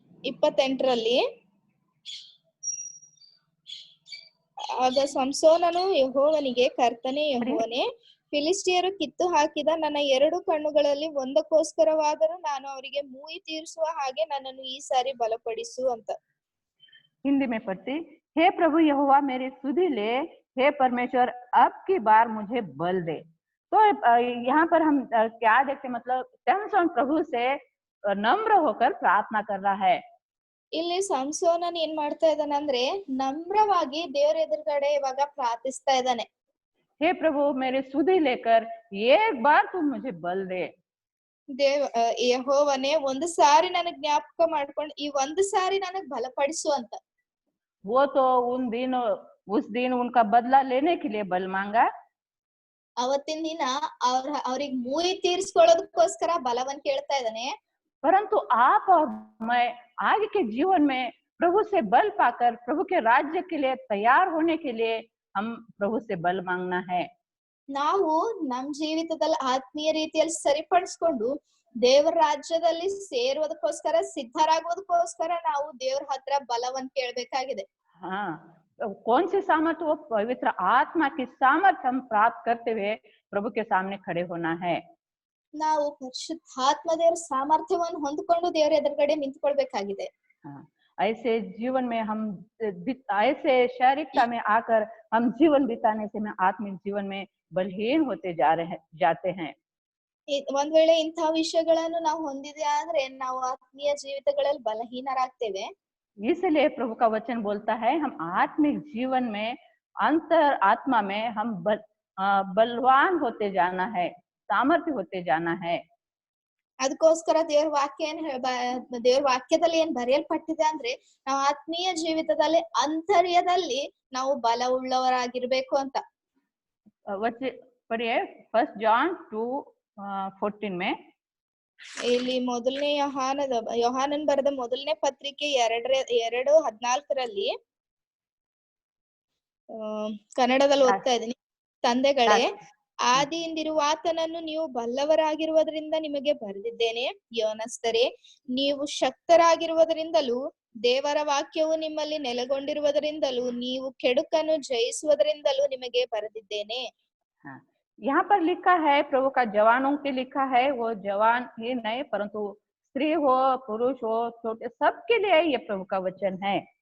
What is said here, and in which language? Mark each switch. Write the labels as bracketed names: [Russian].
[Kannada] 28ರಲ್ಲಿ ಆಗ ಸಂಸೋನನು ಯೆಹೋವನಿಗೆ, ಕರ್ತನೇ, ಯೆಹೋವನೇ, ಫಿಲಿಷ್ಟಿಯರು ಕಿತ್ತು ಹಾಕಿದ ನನ್ನ 2 ಕಣ್ಣುಗಳಲ್ಲಿ ಒಂದಕ್ಕೋಸ್ಕರವಾದರೂ ನಾನು ಅವರಿಗೆ ಮುಯಿ ತೀರಿಸುವ ಹಾಗೆ ನನ್ನನ್ನು ಈ ಸಾರಿ ಬಲಪಡಿಸು ಅಂತ. [Hindi] हिंदी में पढ़ती, हे प्रभु यहोवा मेरी सुधि ले, हे परमेश्वर अब की बार मुझे बल दे। तो यहाँ पर हम क्या देखते, मतलब सैमसन प्रभु से नम्र होकर प्रार्थना कर रहा है। [Kannada] ಇಲ್ಲಿ ಸಂಸೋನನ್ ಏನ್ ಮಾಡ್ತಾ ಇದ್ದಾನೆ ಅಂದ್ರೆ ನಮ್ರವಾಗಿ ದೇವರ ಎದುರುಗಡೆ ಇವಾಗ ಪ್ರಾರ್ಥಿಸ್ತಾ ಇದ್ದಾನೆ. [Hindi] हे प्रभु मेरी सुधि लेकर एक बार तुम मुझे बल दे। [Kannada] ಯೆಹೋವನೇ ಒಂದು ಸಾರಿ ನನಗ್ ಜ್ಞಾಪಕ ಮಾಡ್ಕೊಂಡು ಈ ಒಂದು ಸಾರಿ ನನಗ್ ಬಲಪಡಿಸು ಅಂತ. [Hindi] वो तो उस दिन उनका बदला लेने के लिए बल मांगा। [Kannada] ಅವತ್ತಿನ ದಿನ ಅವ್ರಿಗೆ ಮೂಯಿ ತೀರ್ಸ್ಕೊಳ್ಳೋದಕ್ಕೋಸ್ಕರ ಬಲವನ್ ಕೇಳ್ತಾ ಇದ್ದಾನೆ. [Hindi] परंतु आप और मैं आगे के जीवन में प्रभु से बल पाकर प्रभु के राज्य के लिए तैयार होने के लिए हम प्रभु से बल मांगना है। [Kannada] ನಾವು ನಮ್ ಜೀವಿತದಲ್ಲಿ ಆತ್ಮೀಯ ರೀತಿಯಲ್ಲಿ ಸರಿಪಡಿಸ್ಕೊಂಡು ದೇವರ ರಾಜ್ಯದಲ್ಲಿ ಸೇರುವುದಕ್ಕೋಸ್ಕರ ಸಿದ್ಧರಾಗೋದಕ್ಕೋಸ್ಕರ ನಾವು ದೇವರ ಹತ್ರ ಬಲವನ್ ಕೇಳ್ಬೇಕಾಗಿದೆ. [Hindi] हाँ, तो कौन सी सामर्थ? वो पवित्र आत्मा की सामर्थ हम प्राप्त करते हुए प्रभु के सामने खड़े होना है। [Kannada] ನಾವು ಪರಿಶುದ್ಧಾತ್ಮ ದೇವರ ಸಾಮರ್ಥ್ಯವನ್ನು ಹೊಂದಿಕೊಂಡು ದೇವರ ಎದುರುಗಡೆ ನಿಂತ್ಕೊಳ್ಬೇಕಾಗಿದೆ. [Hindi] हाँ, ऐसे जीवन में हम ऐसे शारीरिकता में आकर हम जीवन बिताने से में आत्मिक जीवन में बलहीन होते जाते हैं। [Kannada] ಒಂದ್ ವೇಳೆ ಇಂತಹ ವಿಷಯಗಳನ್ನು ನಾವು ಹೊಂದಿದೆ ಆದ್ರೆ ನಾವು ಆತ್ಮೀಯ ಜೀವಿತಗಳಲ್ಲಿ ಬಲಹೀನರಾಗ್ತೇವೆ. [Hindi] इसलिए प्रभु का वचन बोलता है हम आत्मिक जीवन में अंतर आत्मा में हम बलवान होते जाना है, सामर्थ्य होते जाना है। [Kannada] ಅದಕ್ಕೋಸ್ಕರ ದೇವರ ವಾಕ್ಯದಲ್ಲಿ ಏನ್ ಬರೆಯಲ್ಪಟ್ಟಿದೆ ಅಂದ್ರೆ ನಾವು ಆತ್ಮೀಯ ಜೀವಿತದಲ್ಲಿ ಅಂತರ್ಯದಲ್ಲಿ ನಾವು ಬಲ ಉಳ್ಳವರಾಗಿರ್ಬೇಕು ಅಂತ. [Hindi] पढ़िए 1 जॉन 2:14 में। [Kannada] ಇಲ್ಲಿ ಮೊದಲನೇ ಯೋಹಾನನ್ ಬರೆದ ಮೊದಲನೇ ಪತ್ರಿಕೆ 2:14 ಕನ್ನಡದಲ್ಲಿ ಓದ್ತಾ ಇದ್ದೀನಿ. ತಂದೆಗಳೇ, ಆದಿಯಿಂದಿರುವ ಆತನನ್ನು ನೀವು ಬಲ್ಲವರಾಗಿರುವುದರಿಂದ ನಿಮಗೆ ಬರೆದಿದ್ದೇನೆ. ಯೌವನಸ್ಥರೇ, ನೀವು ಶಕ್ತರಾಗಿರುವುದರಿಂದಲೂ ದೇವರ ವಾಕ್ಯವು ನಿಮ್ಮಲ್ಲಿ ನೆಲೆಗೊಂಡಿರುವುದರಿಂದಲೂ ನೀವು ಕೆಡುಕನ್ನು ಜಯಿಸುವುದರಿಂದಲೂ ನಿಮಗೆ ಬರೆದಿದ್ದೇನೆ. [Hindi] यहाँ पर लिखा है प्रभु का जवानों के लिखा है, वो जवान ही नहीं परंतु स्त्री हो पुरुष हो छोटे सबके लिए ये प्रभु का वचन है।